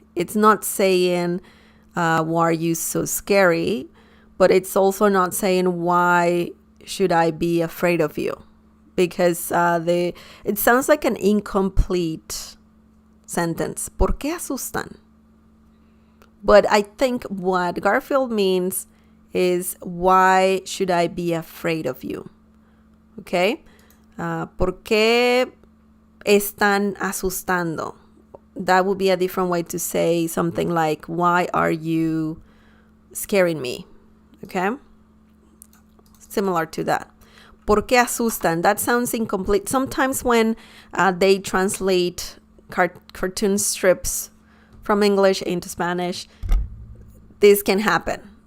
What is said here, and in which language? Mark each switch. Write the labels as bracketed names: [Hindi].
[English] It's not saying why are you so scary, but it's also not saying why should I be afraid of you, because it sounds like an incomplete sentence. ¿Por qué asustan? But I think what Garfield means is, why should I be afraid of you? Okay? [Spanish] ¿Por qué están asustando? [English] That would be a different way to say something like, why are you scaring me? Okay? Similar to that. ¿Por qué asustan? That sounds incomplete. Sometimes when they translate cartoon strips from English into Spanish, this can happen.